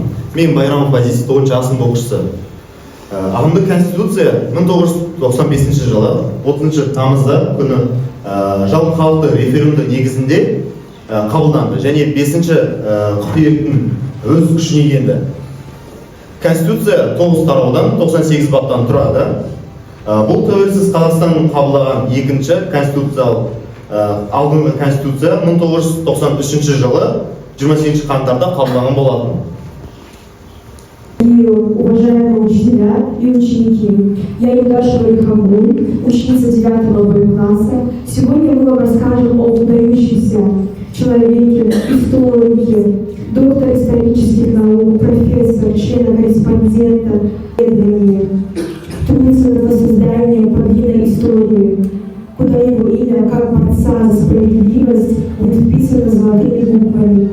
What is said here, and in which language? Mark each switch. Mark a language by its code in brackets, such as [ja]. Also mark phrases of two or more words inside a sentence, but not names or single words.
[kk] Мен Байрамов Азиз, 9 сынып оқушысы. Ағымдық Конституция 1995 жылы 30 тамызда күні жалпыхалықтық референдум негізінде қабылданды және 5 қыркүйектің өз күшіне енді. Конституция 9 тараудан 98 баптан тұрады. Бұл тәуелсіз Қазақстанның қабылдаған екінші конституциялық алдыңғы конституция 1993 жылы 28 қаңтарда қабылданған болатын. [ru] Уважаемые учителя и ученики, я Юдашева Лихамбуль, ученица 9 Б класса. Сегодня мы вам расскажем о выдающемся человеке, историке, доктор исторических наук, профессор, члена-корреспондента исследований, трудится создания подвижной истории, куда его имя, как борца за справедливость, будет вписано золотыми буквами.